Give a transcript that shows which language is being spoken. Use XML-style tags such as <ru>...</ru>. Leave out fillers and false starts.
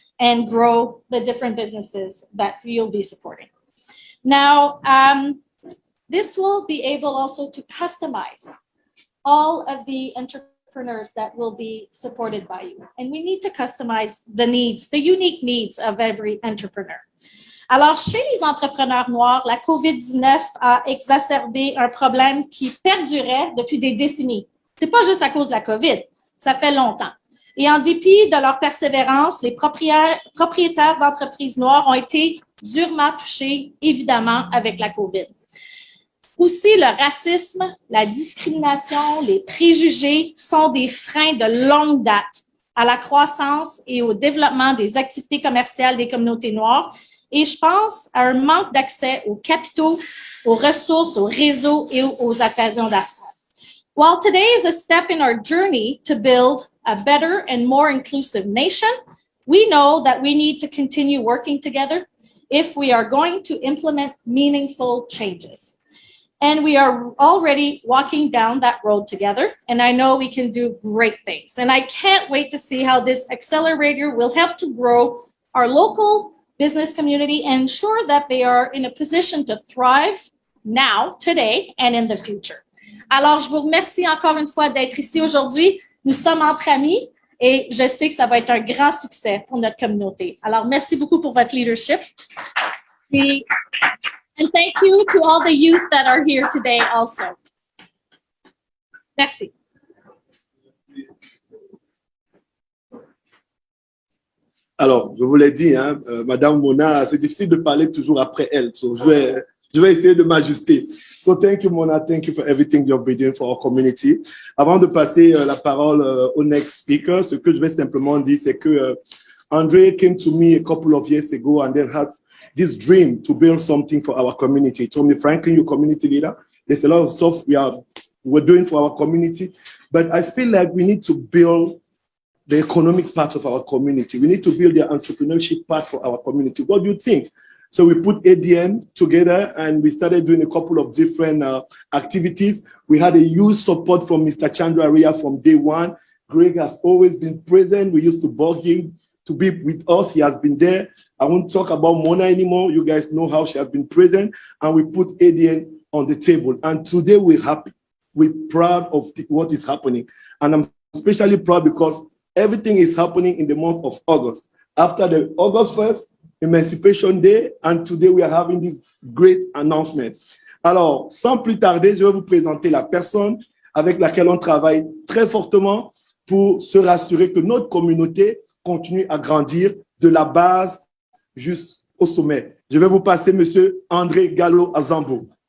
<en>and grow the different businesses that you'll be supporting. Now, this will be able also to customize all of the entrepreneurs that will be supported by you. And we need to customize the needs, the unique needs of every entrepreneur.</en> <fr>Alors, chez les entrepreneurs noirs, la COVID-19 a exacerbé un problème qui perdurait depuis des décennies. C'est pas juste à cause de la COVID, ça fait longtemps. Et en dépit de leur persévérance, les propriétaires d'entreprises noires ont été durement touchés, évidemment, avec la COVID. Aussi, le racisme, la discrimination, les préjugés sont des freins de longue date à la croissance et au développement des activités commerciales des communautés noires. Et je pense à un manque d'accès aux capitaux, aux ressources, aux réseaux et aux occasions d'affaires.</fr> <en>While today is a step in our journey to build a better and more inclusive nation, we know that we need to continue working together if we are going to implement meaningful changes. And we are already walking down that road together, and I know we can do great things. And I can't wait to see how this accelerator will help to grow our local business community and ensure that they are in a position to thrive now, today, and in the future.</en> <fr>Alors, je vous remercie encore une fois d'être ici aujourd'hui. Nous sommes entre amis et je sais que ça va être un grand succès pour notre communauté. Alors, merci beaucoup pour votre leadership.</fr> <en>And thank you to all the youth that are here today also.</en> <fr>Merci. Alors, je vous l'ai dit, hein, Madame Mona, c'est difficile de parler toujours après elle. So je vais essayer de m'ajuster.</fr> <en>So thank you, Mona. Thank you for everything you've been doing for our community.</en> <fr>Avant de passer la parole au</fr> <en>next speaker,</en> <fr>ce que je vais simplement dire, c'est que</fr> <en>Andre came to me a couple of years ago and then had this dream to build something for our community. He told me, Franklin, you're community leader. There's a lot of stuff we're doing for our community, but I feel like we need to build the economic part of our community. We need to build the entrepreneurship part for our community. What do you think? So we put ADN together and we started doing a couple of different activities. We had a huge support from Mr. Chandra Ria from day one. Greg has always been present. We used to bug him to be with us. He has been there. I won't talk about Mona anymore. You guys know how she has been present. And we put ADN on the table. And today we're happy. We're proud of what is happening. And I'm especially proud because everything is happening in the month of August. After the August 1st, Emancipation Day, and today we are having this great announcement.</en> <fr>Alors, sans plus tarder, je vais vous présenter la personne avec laquelle on travaille très fortement pour se rassurer que notre communauté continue à grandir de la base jusqu'au sommet. Je vais vous passer Monsieur André Gallo-Azambo.</fr>